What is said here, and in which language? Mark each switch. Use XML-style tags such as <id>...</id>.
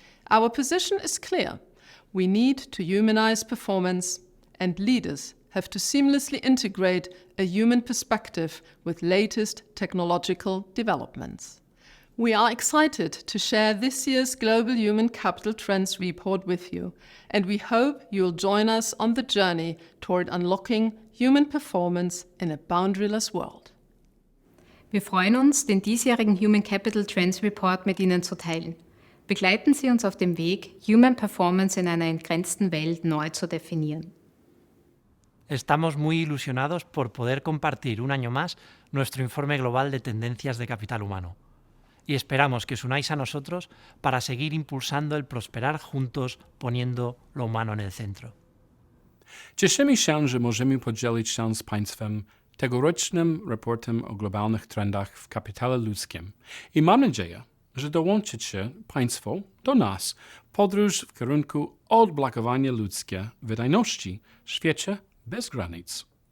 <en>Our position is clear. We need to humanize performance, and leaders have to seamlessly integrate a human perspective with latest technological developments. We are excited to share this year's Global Human Capital Trends report with you, and we hope you'll join us on the journey toward unlocking human performance in a boundaryless world.</en> <de>Wir freuen uns, den diesjährigen Human Capital Trends Report mit Ihnen zu teilen. Begleiten Sie uns auf dem Weg, Human Performance in einer entgrenzten Welt neu zu definieren.</de> <es>Estamos muy ilusionados por poder compartir un año más nuestro informe global de tendencias de capital humano. Y esperamos que os unáis a nosotros para seguir impulsando el prosperar juntos, poniendo lo humano en el centro.</es> <pl>Cieszymy się, że możemy podzielić się z Państwem tegorocznym raportem o globalnych trendach w kapitale ludzkim. I mam nadzieję, że dołączycie Państwo do nas podróż w kierunku odblokowania ludzkiej wydajności w świecie bez granic.</pl>